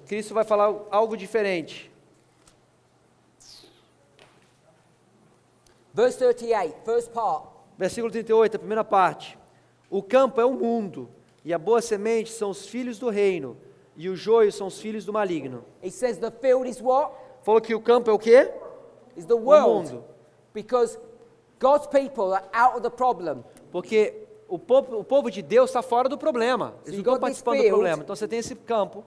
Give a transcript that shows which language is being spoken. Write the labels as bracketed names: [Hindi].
[Portuguese] Cristo vai falar algo diferente. [English] Verse 38, first part. [Portuguese] Versículo 38, a primeira parte. O campo é o mundo, e a boa semente são os filhos do reino, e o joio são os filhos do maligno. [English] It says the field is what? [Portuguese] Falou que o campo é o quê? [English] Is the [Portuguese] O [English] world. [Portuguese] mundo. [English] Because God's people are out of the problem. [Portuguese] Porque o povo de Deus está fora do problema. Eles não [English] you got this [Portuguese] participando do [English] field. [Portuguese] problema. Então você tem esse campo,